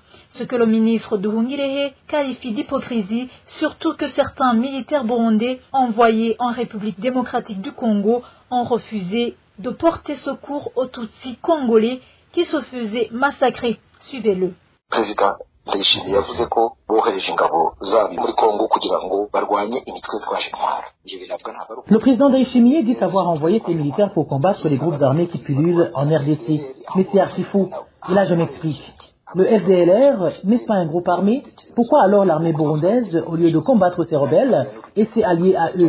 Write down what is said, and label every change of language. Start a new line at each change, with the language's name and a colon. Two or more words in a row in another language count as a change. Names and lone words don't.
French: Ce que le ministre Nduhungirehe qualifie d'hypocrisie, surtout que certains militaires burundais envoyés en République démocratique du Congo ont refusé de porter secours aux Tutsis congolais qui se faisaient massacrer. Suivez-le.
Kinyarwanda: Président Ndayishimiye yavuze ko bohereje ingabo zabo muri Kongo kugira ngo barwanye imitwe yitwaje intwaro.
French: Le président Ndayishimiye dit avoir envoyé ses militaires pour combattre les groupes armés qui pullulent en RDC. Mais c'est archi faux. Et là je m'explique. Le FDLR n'est pas un groupe armé. Pourquoi alors l'armée burundaise, au lieu de combattre ces rebelles, essaie alliée à eux?